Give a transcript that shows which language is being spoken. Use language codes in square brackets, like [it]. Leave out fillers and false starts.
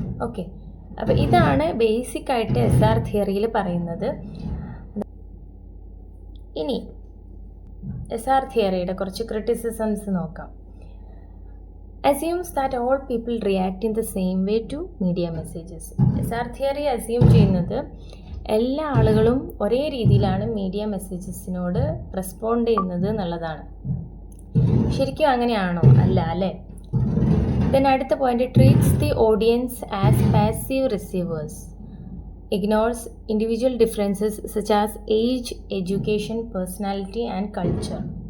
[ml] Okay, അപ്പോൾ ഇതാണ് ബേസിക്കായിട്ട് SR തിയറിയിൽ പറയുന്നത്. ഇനി SR തിയറിയുടെ കുറച്ച് ക്രിറ്റിസിസംസ് നോക്കാം. [en] assumes that all people react in the same way to media messages. [ml] SR theory assume ചെയ്യുന്നത് എല്ലാ ആളുകളും ഒരേ രീതിയിലാണ് മീഡിയ മെസ്സേജസിനോട് റെസ്പോണ്ട് ചെയ്യുന്നത് എന്നുള്ളതാണ്. ശരിക്കും അങ്ങനെയാണോ? അല്ല അല്ലേ. [en] then [ml] അടുത്ത point, [en] Treats the audience as passive receivers, ignores individual differences such as age, education, personality and culture.